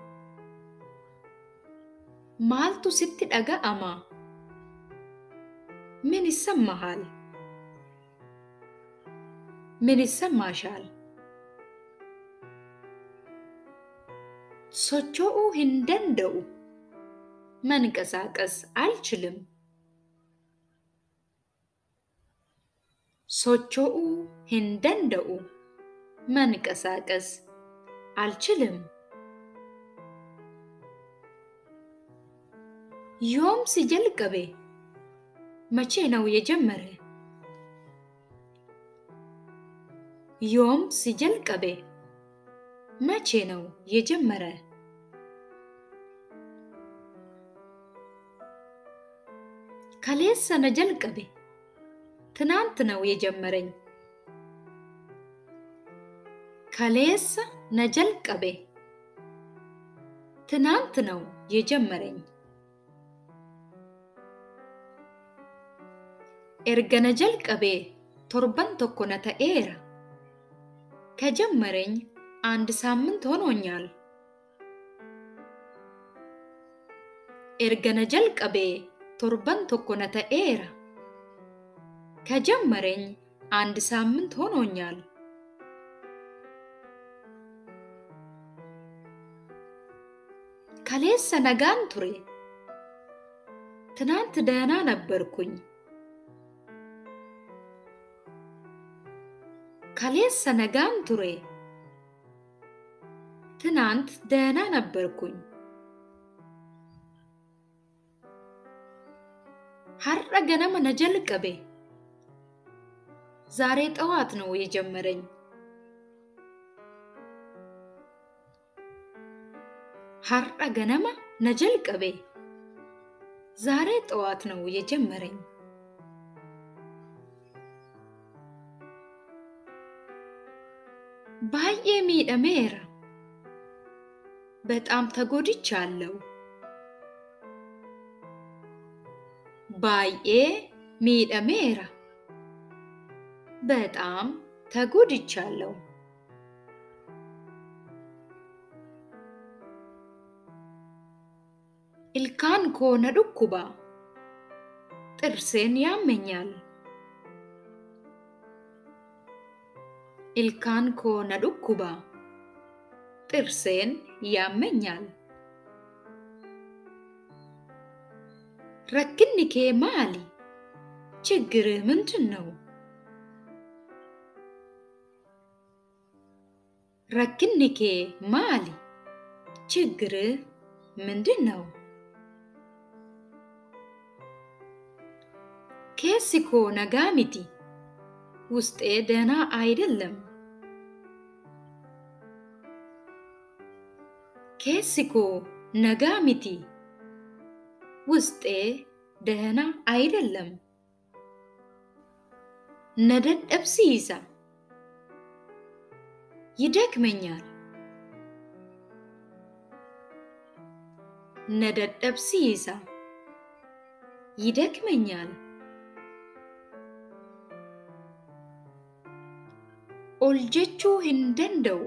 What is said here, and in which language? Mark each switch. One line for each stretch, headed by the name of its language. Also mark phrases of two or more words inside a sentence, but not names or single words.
Oromo: Maaltu sitti dhaga'ama? Min issammaahal? Min issammaashal? Socho'uu hin danda'u.
Amharic: መንቀሳቀስ አልችልም.
Oromo: socho'uu hin danda'u.
Amharic: መንቀሳቀስ አልችልም.
Oromo: yoomsi jalqabe?
Amharic: መቼ ነው የጀመረ?
Oromo: yoomsi jalqabe?
Amharic: መቼ ነው የጀመረ?
Oromo: kaleessa na jalqabe?
Amharic: ትናንት ነው የጀመረኝ.
Oromo: kaleessa na jalqabe?
Amharic: ትናንት ነው የጀመረኝ.
Oromo: erga na jalqabe torban tokko na ta'eera.
Amharic: ከጀመረኝ አንድ ሳምንት ሆኖኛል.
Oromo: erga na jalqabe torban tokko na ta'eera.
Amharic: ከጀመረኝ አንድ ሳምንት ሆኖኛል.
Oromo: kaleessa nagaan ture?
Amharic: ትናንት ደህና ነበርኩኝ.
Oromo: kaleessa nagaan ture?
Amharic: ትናንት ደህና ነበርኩኝ.
Oromo: har'a ganama na jalqabe?
Amharic: ዛሬ ጠዋት ነው የጀመረኝ.
Oromo: har'a ganama na jalqabe?
Amharic: ዛሬ ጠዋት ነው የጀመረኝ.
Oromo: baay'ee miidhameera.
Amharic: በጣም ተጎድቻለሁ.
Oromo: baay'ee miidhameera.
Amharic: በጣም ተጎድቻለሁ.
Oromo: ilkaan koo na dhukkuba.
Amharic: ጥርሴን ያመኛል.
Oromo: ilkaan koo na dhukkuba.
Amharic: ጥርሴን ያመኛል.
Oromo: rakkinni kee maali?
Amharic: ችግርህ ምንድን ነው?
Oromo: rakkinni kee maali?
Amharic: ችግርህ ምንድን ነው?
Oromo: keessi koo nagaa miti.
Amharic: ውስጤ ደህና አይደለም.
Oromo: keessi koo nagaa miti.
Amharic: ውስጤ ደህና አይደለም.
Oromo: na dadhabsiisa. ይደክመኛል. na dadhabsiisa. ይደክመኛል. ol jechuu hin danda'u.